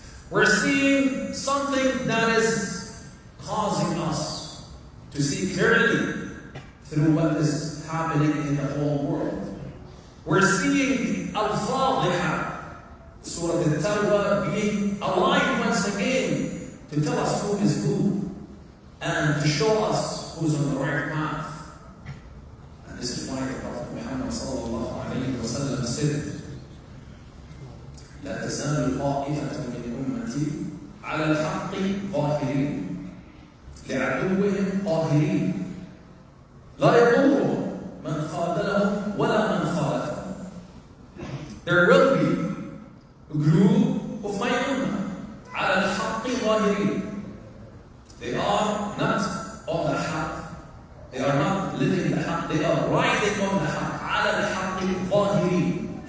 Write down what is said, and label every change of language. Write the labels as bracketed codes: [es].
[en] We're seeing something that is causing us to see clearly through what is happening in the whole world. We're seeing Al-Fadhiha, Surah Al-Tawbah, being alive once again to tell us who is who and to show us who's on the right path. And this is why the Prophet Muhammad sallallahu alayhi wa sallam said, [ar] لا تزال طائفة من أمتي على الحق ظاهرين لعدوهم قاهرين لا يضرهم من خاذلهم ولا من خالفهم. [en] There will be a group of my ummah [ar] على الحق ظاهرين. [en] They are not on the haqq. They are not living the haqq. They are riding on the haqq. [ar] على الحق ظاهرين.